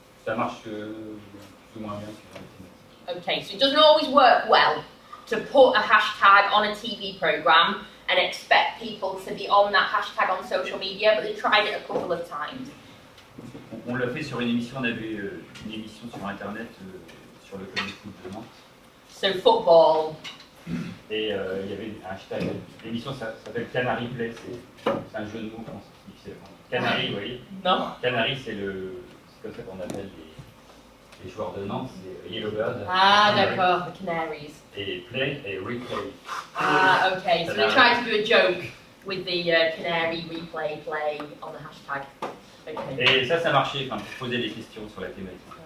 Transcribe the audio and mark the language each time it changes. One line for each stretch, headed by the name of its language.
French: Ça marche plus ou moins bien sur les thématiques.
English: Okay, so it doesn't always work well to put a hashtag on a TV program and expect people to be on that hashtag on social media, but they tried it a couple of times.
French: On l'a fait sur une émission, on avait une émission sur internet sur le club de foot de Nantes.
English: So football.
French: Et il y avait un hashtag. L'émission s'appelle Canary Play, c'est un jeu de mots qu'on s'est Canary, vous voyez. Non. Canary, c'est comme ça qu'on appelle les joueurs de Nantes, c'est Yellowbird.
English: Ah, d'accord, the Canaries.
French: Et Play et Replay.
English: Ah, okay, so they tried to do a joke with the Canary replay play on the hashtag. Okay.
French: Et ça marchait, enfin, pour poser des questions sur la thématique.